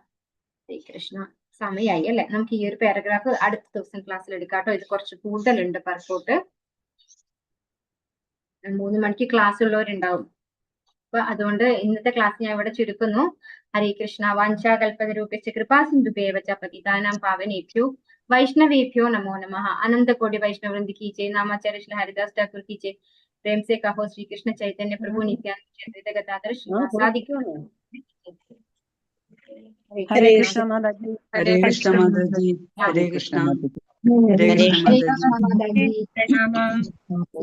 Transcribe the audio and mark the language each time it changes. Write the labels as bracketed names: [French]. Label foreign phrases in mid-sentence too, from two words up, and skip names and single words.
[Malayalam] ശ്രീകൃഷ്ണ സമയായി അല്ലെ, നമുക്ക് ഈ ഒരു പാരഗ്രാഫ് അടുത്ത ദിവസം ക്ലാസ്സിൽ എടുക്കാട്ടോ. ഇത് കുറച്ച് കൂടുതലുണ്ട് പർപ്പോട്ട്. 3 മണിക്ക് ക്ലാസ് ഉള്ളവരുണ്ടാവും. അപ്പൊ അതുകൊണ്ട് ഇന്നത്തെ ക്ലാസ് ഞാൻ ഇവിടെ ചുരുക്കുന്നു. [Sanskrit] ഹരേ കൃഷ്ണ. वाञ्छाकल्पतरूपेक्ष कृपासिन्धुभेवच पतितानां पावनेभ्यो वैष्णवेभ्यो नमो नमः। [Hindi] अनंत कोटि वैष्णव वृंद की जय। नामाचार्य श्री हरिदास ठाकुर की जय। प्रेम से कहो श्री कृष्ण चैतन्य प्रभु नित्यानंद गदाधर श्रीवासादि। हरे कृष्ण माताजी। हरे कृष्ण माताजी। हरे कृष्ण। हरे कृष्ण माताजी।